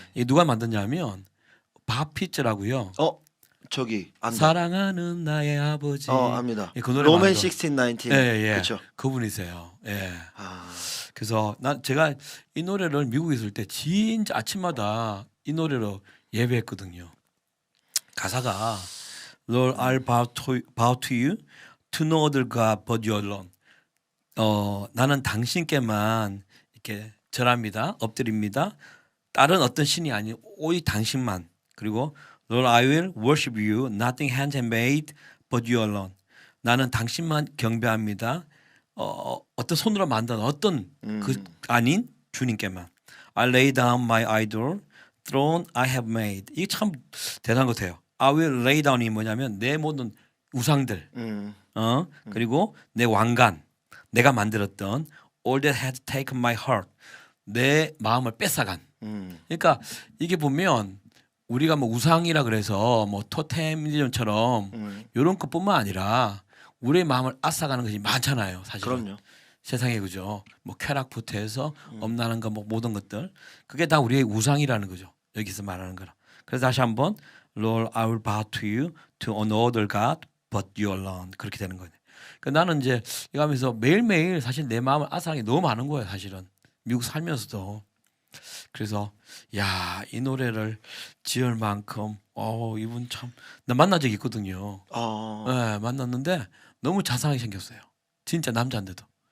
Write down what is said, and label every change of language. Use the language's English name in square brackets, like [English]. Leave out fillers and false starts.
[Korean] 이게 누가 만드냐면 바피츠라고요. 저기 사랑하는 나의 아버지. 압니다. 그 노래 로맨 1619. 예. 그렇죠. 그분이세요. 예. 그래서 제가 이 노래를 미국에 있을 때 진짜 아침마다 이 노래로 예배했거든요. [English] 가사가 Lord, I'll bow to you to no other God but you alone. [Korean] 나는 당신께만 이렇게 절합니다. 엎드립니다. 다른 어떤 신이 아닌 오직 당신만. [English] 그리고 Lord, I will worship you. Nothing hands have made but you alone. [Korean] 나는 당신만 경배합니다. 어떤 손으로 만든 어떤 그 아닌 주님께만. [English] I lay down my idol, throne I have made. [Korean] 이게 참 대단한 것 같아요. [English] I will lay down [Korean] 이 뭐냐면 내 모든 우상들, 그리고 내 왕관, 내가 만들었던 [English] all that has taken my heart, [Korean] 내 마음을 뺏어간. 그러니까 이게 보면 우리가 뭐 우상이라 그래서 뭐 토템리즘처럼 이런 것뿐만 아니라 우리의 마음을 앗아가는 것이 많잖아요. 사실. 그럼요. 세상에 그죠. 뭐 쾌락부터 해서 엄난한 거 뭐 모든 것들 그게 다 우리의 우상이라는 거죠. 여기서 말하는 거라. 그래서 다시 한번 [English] Lord, I will bow to you to another God but you alone. [Korean] 그렇게 되는 거예요. 그러니까 나는 이제 이거 하면서 매일매일 사실 내 마음을 앗아가는 게 너무 많은 거예요. 사실은 미국 살면서도. 그래서 야, 이 노래를 지을 만큼 이분 참 나 만난 적이 있거든요. 네, 만났는데 너무 자상하게 생겼어요. 진짜 남자인데도.